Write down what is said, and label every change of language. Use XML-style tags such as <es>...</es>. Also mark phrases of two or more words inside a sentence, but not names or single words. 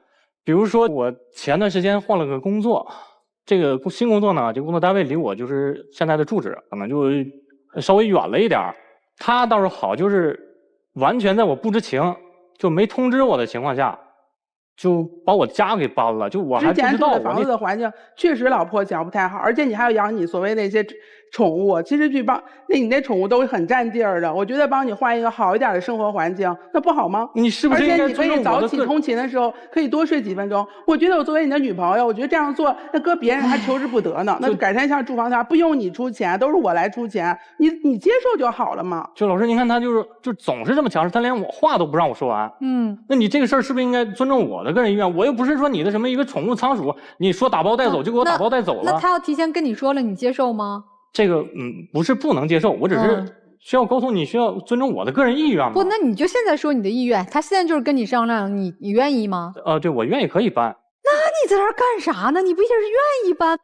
<zh>比如說我前段時間換了個工作，這個新工作呢，這個工作單位離我就是現在的住址可能就稍微遠了一點。他倒是好，就是完全在我不知情，就沒通知我的情況下，就把我家給搬了，就我還不知道。之前住的房子的環境確實老破小不太好，而且你還要養你所謂那些寵物，其實去幫你那寵物都很佔地兒的。我覺得幫你換一個好一點的生活環境，那不好嗎？ 你是不是應該尊重我的？而且你可以早起通勤的時候可以多睡幾分鐘。我覺得我作為你的女朋友，我覺得這樣做那擱別人還求之不得呢。那就改善一下住房價，不用你出錢，都是我來出錢，你接受就好了嘛。就老師，您看他就總是這麼強勢，他連我話都不讓我說完。那你這個事兒是不是應該尊重我的個人意願？我又不是說你的什麼一個寵物倉鼠，你說打包帶走就給我打包帶走了。那他要提前跟你說了，你接受嗎？這個不是不能接受，我只是需要溝通，你需要尊重我的個人意願嗎？不，那你就現在說你的意願，他現在就是跟你商量，你願意嗎？對，我願意可以搬。那你在這兒幹啥呢？你不也是願意搬？</zh>